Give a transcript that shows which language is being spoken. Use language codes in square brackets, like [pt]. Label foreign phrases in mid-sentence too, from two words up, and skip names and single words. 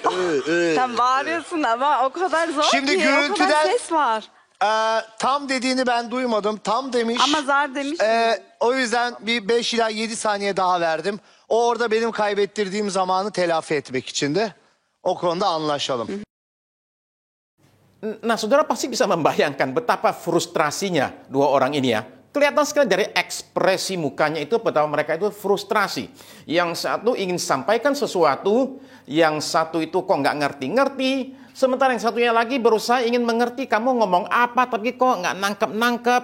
[tr] Sen bağırıyorsun ama o kadar zor Şimdi ki. O kadar gürültüden- ses var. Tam dediğini ben duymadım. Tam demiş. Ama zar demiş. O yüzden bir 5 ila 7 saniye daha verdim. O orada benim kaybettirdiğim zamanı telafi etmek içindi. O konuda anlaşalım. [id] Nah, saudara pasti bisa membayangkan betapa frustrasinya dua orang ini ya. Kelihatan sekali dari ekspresi mukanya itu betapa mereka itu frustrasi. Yang satu ingin sampaikan sesuatu, yang satu itu kok nggak ngerti-ngerti, sementara yang satunya lagi berusaha ingin mengerti kamu ngomong apa, tapi kok nggak nangkep-nangkep.